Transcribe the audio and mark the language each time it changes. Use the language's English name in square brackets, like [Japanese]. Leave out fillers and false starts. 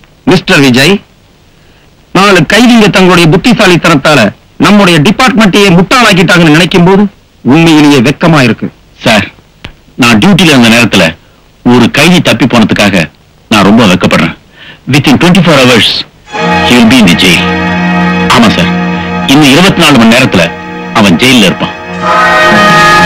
[Tamil] Mister Vijay, 4 கைதிங்க தங்களுடைய புத்திசாலித்தனத்தால நம்முடைய டிபார்ட்மெண்ட்டையே முட்டாளாக்கிட்டாங்கன்னு நினைக்கும் போது உண்மையிலேயே வெக்கமா இருக்கு. சார், நான் டியூட்டில இருந்த நேரத்துல ஒரு கைதி தப்பி போனதுக்காக நான் ரொம்ப வெக்கப்படுறேன். [English] Within 24 hours he will be in the jail. [Tamil] ஆமா சார், இன்னும் 24 மணி நேரத்துல அவன் ஜெயில இருப்பான்.